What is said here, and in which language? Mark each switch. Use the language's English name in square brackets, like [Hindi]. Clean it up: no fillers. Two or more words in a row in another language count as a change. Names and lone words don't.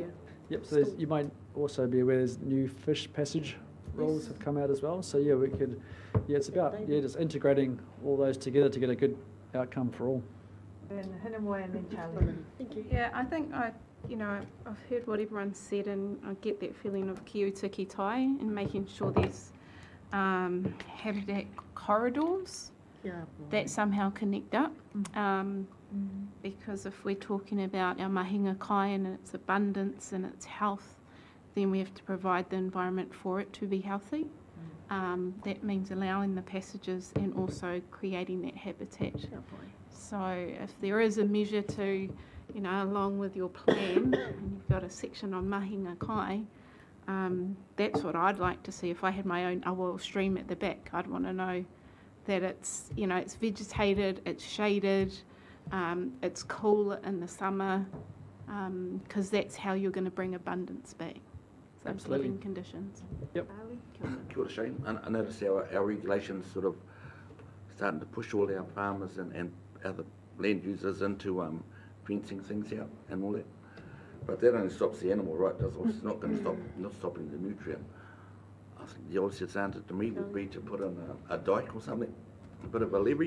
[English] Yep, so you might also be aware there's new fish passage rules have come out as well. So yeah, we could, it's about just integrating all those together to get a good outcome for all. And Hinamoi and then Charlie. Thank you. Yeah, I think I've heard what everyone said, and I get that feeling of [Māori] ki utiki tai [English] and making sure there's habitat corridors that somehow connect up. Because if we're talking about our [Māori] mahinga kai [English] and its abundance and its health, then we have to provide the environment for it to be healthy. That means allowing the passages and also creating that habitat. So if there is a measure to, along with your plan, and you've got a section on [Māori] mahinga kai, [English] that's what I'd like to see. If I had my own awa stream at the back, I'd want to know that it's, it's vegetated, it's shaded, it's cool in the summer, because that's how you're going to bring abundance back. So it's living conditions. Yep. [Māori] Kia ora, Shane. [English] I noticed our regulations sort of starting to push all our farmers and other land users into fencing things out and all that. But that only stops the animal, right? It's not going to not stopping the nutrient. I think the obvious answer to me would be to put in a dike or something, a bit of a levee.